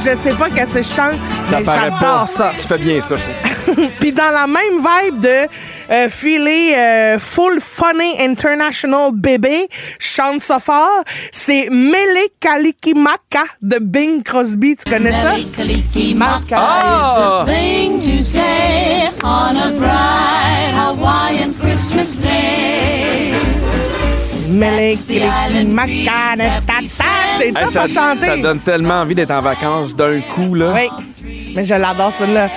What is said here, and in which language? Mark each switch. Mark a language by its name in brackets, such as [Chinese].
[French] Je sais pas qu'elle se chante, mais paraît pas. j'adore ça. Tu fais bien ça, je trouve. Puis dans la même vibe de filer full funny international bébé, chante ça fort, c'est Mele Kalikimaka de Bing Crosby. Tu connais ça? Kalikimaka. Ah! [English] Thing to say on a bright Hawaiian Christmas day. [French] Mele Kalikimaka. C'est top à chanter. Ça donne tellement envie d'être en vacances d'un coup, là. Oui, mais je l'adore celle-là.